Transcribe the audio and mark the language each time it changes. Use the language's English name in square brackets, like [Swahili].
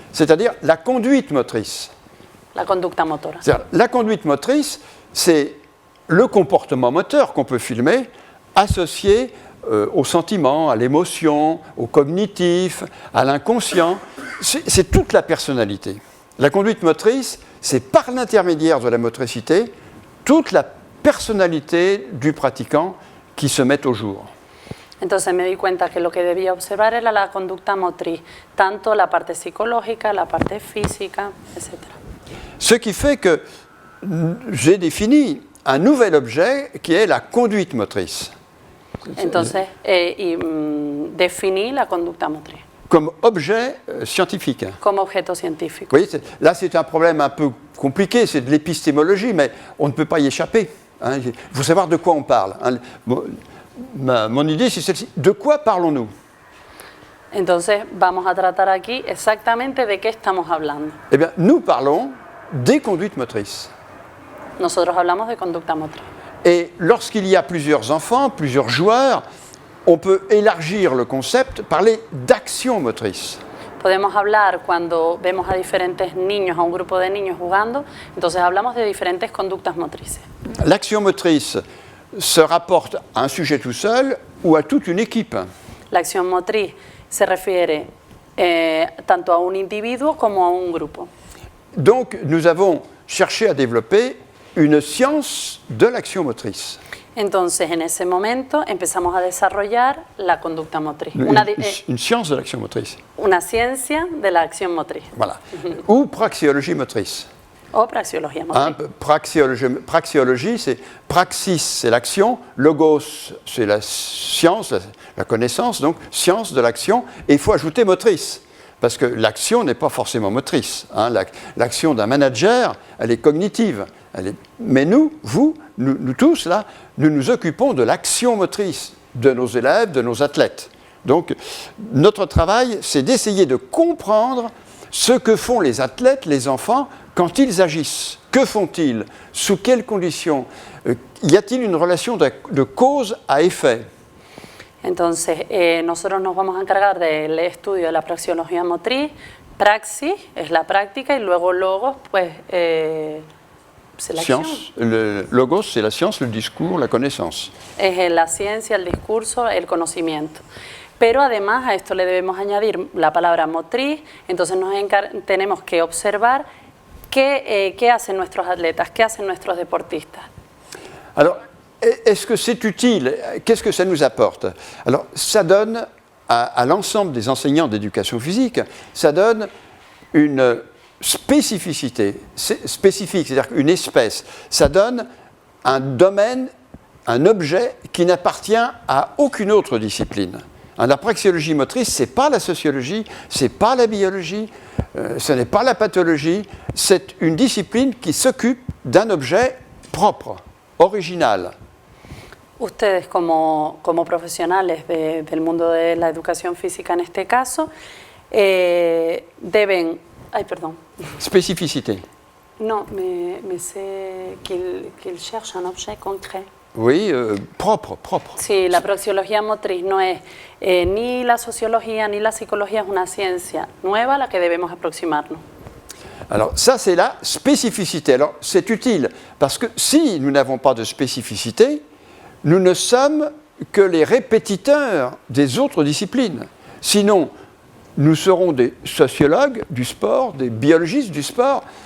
[French] C'est-à-dire la conduite motrice. [Spanish] la conducta motora. [French] C'est-à-dire, la conduite motrice, c'est le comportement moteur qu'on peut filmer associé au sentiment, à l'émotion, au cognitif, à l'inconscient. C'est toute la personnalité. La conduite motrice, c'est par l'intermédiaire de la motricité toute la personnalité du pratiquant qui se met au jour. [Spanish] Entonces me di cuenta que lo que debía observar era la conducta motriz, tanto la parte psicológica, la parte física, etc. [French] Ce qui fait que j'ai défini un nouvel objet qui est la conduite motrice. [Spanish] Entonces definí la conducta motriz [French] comme objet scientifique. [Spanish] como objeto científico. [French] Vous voyez, là c'est un problème un peu compliqué, c'est de l'épistémologie, mais on ne peut pas y échapper. Hein. Il faut savoir de quoi on parle. Hein. Mon idée c'est celle-ci. De quoi parlons-nous? [Spanish] Entonces vamos a tratar aquí exactamente de qué estamos hablando. [French] Eh bien, nous parlons des conduites motrices. [Spanish] Nosotros hablamos de conducta motriz. [French] Et lorsqu'il y a plusieurs enfants, plusieurs joueurs, on peut élargir le concept, parler d'action motrice. [Spanish] Podemos hablar cuando vemos a diferentes niños, a un grupo de niños jugando, entonces hablamos de diferentes conductas motrices. [French] L'action motrice se rapporte à un sujet tout seul ou à toute une équipe. [Spanish] La acción motriz se refiere tanto a un individuo como a un grupo. [French] Donc, nous avons cherché à développer une science de l'action motrice. [Spanish] Entonces, en ese momento empezamos a desarrollar la conducta motriz, [French] Une science de l'action motrice. [Spanish] una ciencia de la acción motriz [French] Voilà. Ou praxéologie motrice. [Spanish] o praxeología [French] Hein, [Spanish] motriz. [French] praxéologie, c'est praxis, c'est l'action, logos, c'est la science, la connaissance, donc science de l'action, et il faut ajouter motrice. Parce que l'action n'est pas forcément motrice. Hein. L'action d'un manager, elle est cognitive. Mais nous, nous tous, là, nous nous occupons de l'action motrice de nos élèves, de nos athlètes. Donc, notre travail, c'est d'essayer de comprendre ce que font les athlètes, les enfants, quand ils agissent. Que font-ils? Sous quelles conditions? Y a-t-il une relation de cause à effet? [Spanish] Entonces, nosotros nos vamos a encargar del estudio de la praxeología motriz. Praxis es la práctica y luego logos, pues, [French] c'est [Spanish] l'acción. [French] Science, le logos, c'est la science, le discours, la connaissance. [Spanish] Es la ciencia, el discurso, el conocimiento. Pero además a esto le debemos añadir la palabra motriz, entonces tenemos que observar qué hacen nuestros atletas, qué hacen nuestros deportistas. [French] Alors, est-ce que c'est utile? Qu'est-ce que ça nous apporte? Alors, ça donne à l'ensemble des enseignants d'éducation physique, ça donne une spécificité, spécifique, c'est-à-dire une espèce. Ça donne un domaine, un objet qui n'appartient à aucune autre discipline. La praxéologie motrice, ce n'est pas la sociologie, ce n'est pas la biologie, ce n'est pas la pathologie, c'est une discipline qui s'occupe d'un objet propre, original. [Spanish] Ustedes como profesionales del mundo de la educación física en este caso, deben... Ay, perdón. [French] Spécificité. Non, mais c'est qu'il cherche un objet concret. oui, propre. [Spanish] Sí, la praxeología motriz no es ni la sociología ni la psicología, es una ciencia nueva a la que debemos aproximarnos. [French] Alors ça, c'est la spécificité. Alors c'est utile, parce que si nous n'avons pas de spécificité, nous ne sommes que les répétiteurs des autres disciplines. Sinon, nous serons des sociologues du sport, des biologistes du sport.